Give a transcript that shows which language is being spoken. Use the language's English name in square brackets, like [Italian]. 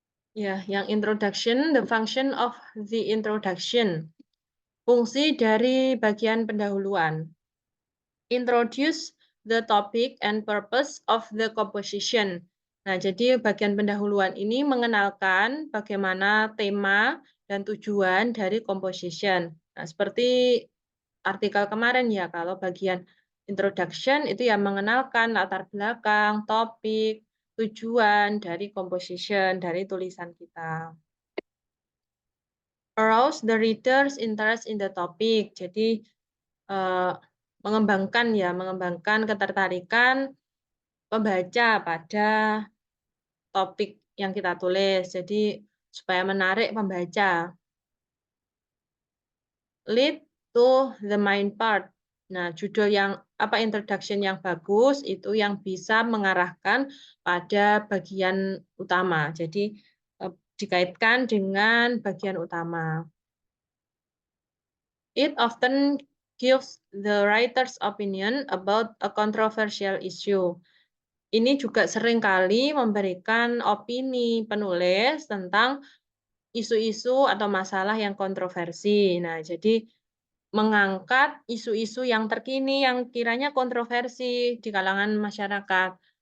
[English] Ya, yang introduction, the function of the introduction. [Indonesian] Fungsi dari bagian pendahuluan. [English] Introduce the topic and purpose of the composition. [Indonesian] Nah, jadi bagian pendahuluan ini mengenalkan bagaimana tema dan tujuan dari composition. Nah, seperti artikel kemarin ya, kalau bagian introduction itu yang mengenalkan latar belakang, topik, tujuan dari composition, dari tulisan kita. [English] Arouse the reader's interest in the topic. [Indonesian] Jadi mengembangkan ketertarikan pembaca pada topik yang kita tulis. Jadi supaya menarik pembaca. [English] Lead to the main part. [Indonesian] Nah, judul yang introduction yang bagus itu yang bisa mengarahkan pada bagian utama. Jadi dikaitkan dengan bagian utama. [English] It often gives the writer's opinion about a controversial issue. [Indonesian] Ini juga seringkali memberikan opini penulis tentang isu-isu atau masalah yang kontroversi. Nah, jadi mengangkat isu-isu yang terkini yang kiranya kontroversi di kalangan masyarakat.